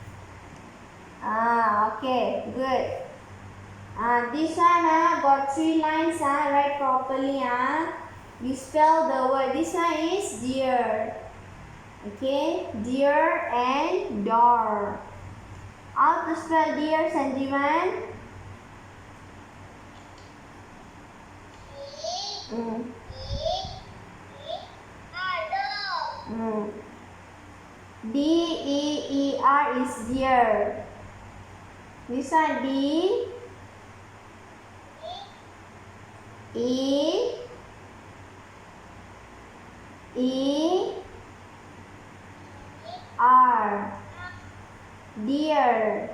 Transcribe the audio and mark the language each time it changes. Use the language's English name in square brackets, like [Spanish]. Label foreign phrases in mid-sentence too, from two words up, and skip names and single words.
[English] Okay, good. This one got 3 lines. Write properly. You spell the word. This one is dear. Okay, dear and door. How to spell dear, Sanjivan? D-E-E-R is dear. This one D. E R, dear.